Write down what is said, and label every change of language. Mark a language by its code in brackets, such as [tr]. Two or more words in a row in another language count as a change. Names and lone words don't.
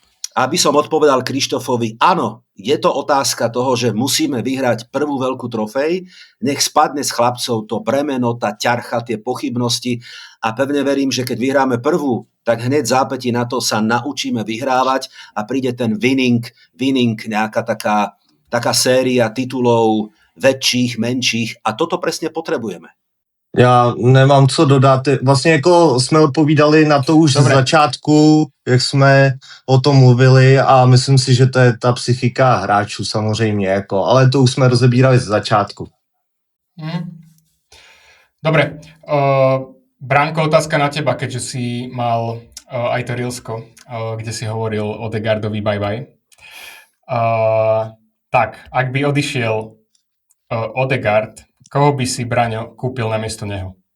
[sk] Aby som odpovedal Krištofovi, áno, je to otázka toho, že musíme vyhrať prvú veľkú trofej, nech spadne z chlapcov to bremeno, tá ťarcha, tie pochybnosti a pevne verím, že keď vyhráme prvú, tak hneď zápätí na to sa naučíme vyhrávať a príde ten winning, nejaká taká séria titulov väčších, menších a toto presne potrebujeme. [cs] Já nemám co dodat. Vlastně jako jsme odpovídali na to už z začátku, jak jsme o tom mluvili a myslím si, že to je ta psychika hráčů samozřejmě, jako, ale to už jsme rozebírali z začátku. [sk] Dobre. Branko, otázka na teba, keďže si mal aj to Rilsko, kde si hovoril o Odegaardovi bye-bye. Tak, ak by odišiel Odegaard, koho by si, Braňo, kúpil namiesto neho?